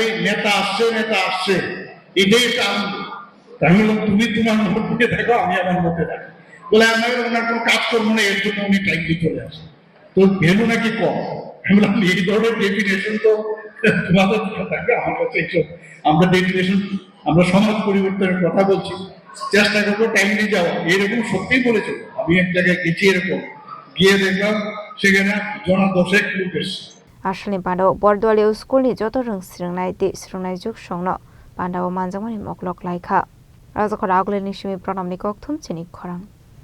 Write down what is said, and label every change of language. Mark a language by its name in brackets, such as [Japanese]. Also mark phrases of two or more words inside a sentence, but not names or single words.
[Bangla] নেতা আসছে এটাই একটা আনন্দ আমি বললাম তুমি তোমার মধ্যে থাকো আমি আমার মধ্যে থাকি বলে আমার ওনার কোনো কাজ করবো না এর জন্য উনি টাইমলি চলে আসে তো ভ্যালু নাকি কম আমি বললাম এই ধরনের ডেফিনেশন তো তোমাদের থাকবে আমার কাছে এইসব আমরা ডেফিনেশন আমরা সমাজ পরিবর্তনের কথা বলছি চেষ্টা করবো টাইমলি যাওয়া এরকম সত্যিই বলেছে আমি এক জায়গায় গেছি এরকম গিয়ে দেখলাম সেখানে জনা 10 লোক এসছে [Kok Borok] Ashling Pandao Bordwali School ni joto rung sringnai de sringnai juk shongno Pandao manjangmani moklok laika Razakharagulini shimi pranam ni kokthum chini khorang